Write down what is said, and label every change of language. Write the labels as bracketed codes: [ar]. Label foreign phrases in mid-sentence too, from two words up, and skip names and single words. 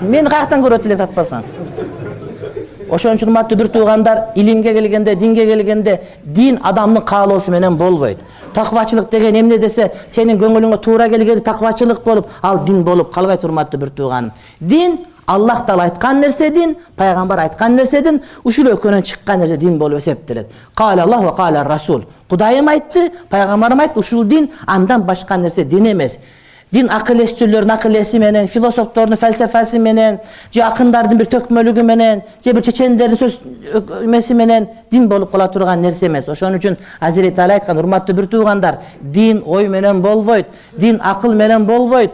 [ky] Мени каяктан көрөт эле сатпасаң. Ошон үчүн урматтуу бир туугандар, илимге келгенде, динге келгенде, дин адамдын каалоосу менен болбойт. Таквачылык деген эмне десе, сенин көңүлүңө туура келгени таквачылык болуп, ал дин болуп калбайт урматтуу бир тууганым. Дин Аллах Таала айткан нерсе дин, пайгамбар айткан нерсе дин, ушул экөөнөн чыккан нерсе дин болуп эсептелет. [ar] قال الله وقال الرسول. [ky] Кудайым айтты, пайгамбарым айтты, ушул дин, андан башка нерсе дин эмес. Дин акыл эстүүлөрдүн акыл эси менен, философтордун фалсафасы менен, же акындардын бир төкмөлүгү менен, же бир чечендердин сөз эмеси менен дин болуп кала турган нерсе эмес. Ошон үчүн Азирет Али айткан, урматтуу бир туугандар, дин ой менен болбойт, дин акыл менен болбойт.